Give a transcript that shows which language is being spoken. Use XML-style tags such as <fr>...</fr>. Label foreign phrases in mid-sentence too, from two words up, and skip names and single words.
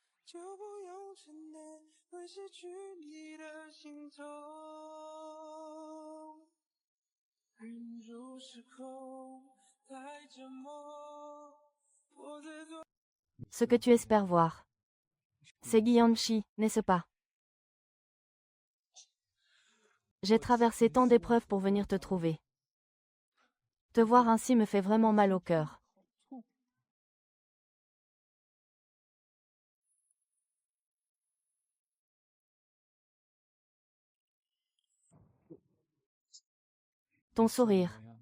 <zh>就不用承担会失去你的心痛。忍住失控，太折磨，我在做。</zh> <fr>Ce que tu espères voir. C'est Guianchi, n'est-ce pas? J'ai traversé tant d'épreuves pour venir te trouver. Te voir ainsi me fait vraiment mal au cœur. Ton sourire.</fr>